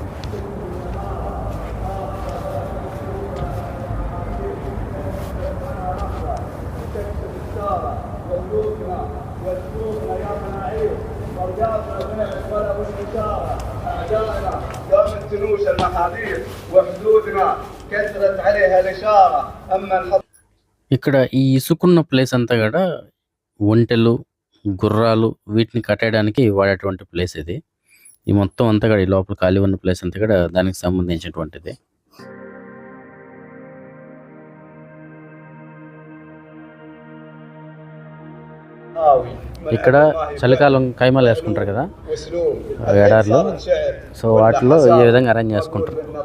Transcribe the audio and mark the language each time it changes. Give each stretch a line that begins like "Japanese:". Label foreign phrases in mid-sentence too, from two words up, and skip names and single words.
Arabic: وسلوكنا يا مناعير ورجاتنا بنعت ولا بالإشارة أعدائنا قامت تنوش المحاذير وحدودنا كثرت عليها الإشارة أما الحط
Telugu: ఇక్కడ ఈ ఇసుకున్న ప్లేస్ అంతా కూడా ఒంటెలు, గుర్రాలు వీటిని కట్టడానికి వాడేటువంటి ప్లేస్ ఇది. ఈ మొత్తం అంతా కూడా ఈ లోపల ఖాళీ ఉన్న ప్లేస్ అంతా కూడా దానికి సంబంధించినటువంటిది. ఇక్కడ చలికాలం కైమాలు వేసుకుంటారు కదా ఎడార్లు, సో వాటిలో ఈ విధంగా అరేంజ్ చేసుకుంటారు.